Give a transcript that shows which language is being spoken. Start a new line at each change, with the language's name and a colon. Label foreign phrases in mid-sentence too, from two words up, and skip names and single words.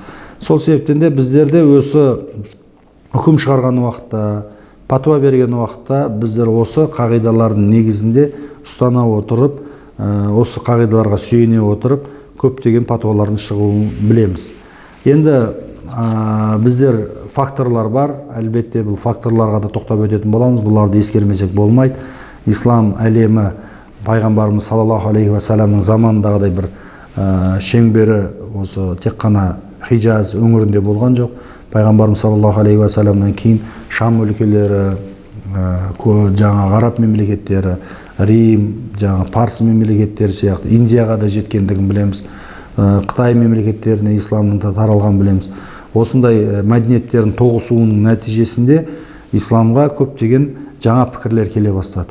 Kazakh: Сол себептен де біздерде осы үкім шығарған уақытта, патуа берген уақытта біздер осы қағидалардың негізінде ұстана отырып, осы қағидаларға сүйене отырып, көптеген патуалардың шығуын білеміз. Енді біздер факторлар бар, әлбетте бұл факторларға да тоқтап өтетін боламыз, бұларды ескермесек болмайды. Ислам әлемі пайғамбарымыз
Arabic: صلى الله عليه وسلم
Kazakh: заманындағыдай бір шеңбері осы тек қана Хижаз өңірінде болған жоқ. Пайғамбарымыз
Arabic: صلى الله عليه وسلم
Kazakh: кейін Шам өлкелері, жаңағы араб мемлекеттері, Рим, жаңағы парсы мемлекеттері сияқты Индияға да жеткендігін білеміз. Қытай мемлекеттеріне исламның таралған білеміз. Осындай мәдениеттердің тоғысуының нәтижесінде исламға көптеген жаңа пікірлер келе бастады.